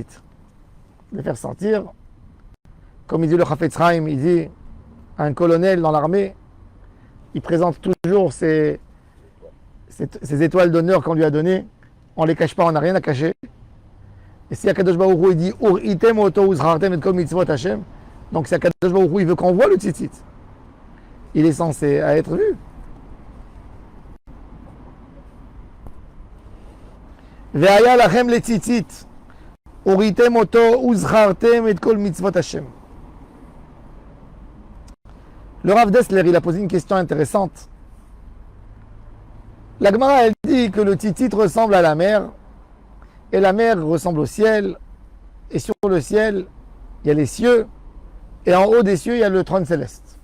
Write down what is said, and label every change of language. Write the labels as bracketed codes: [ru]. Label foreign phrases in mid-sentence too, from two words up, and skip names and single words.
[fr] De faire sortir, comme il dit le Chafetz Chaim, il dit, un colonel dans l'armée, il présente toujours ses étoiles d'honneur qu'on lui a données. On ne les cache pas, on n'a rien à cacher. Et si [he] הקדוש ברוך הוא, [fr] il dit [he] וראיתם אותו וזכרתם את כל מצוות השם, [fr] donc si [he] הקדוש ברוך הוא, [fr] il veut qu'on voit le tzitzit, il est censé être vu. [he] והיה לכם לציצית וראיתם אותו וזכרתם את כל מצוות השם. [fr] Le Rav Dessler, il a posé une question intéressante. La Gemara, elle dit que le tzitzit ressemble à la mer, et la mer ressemble au ciel, et sur le ciel, il y a les cieux, et en haut des cieux, il y a le trône céleste.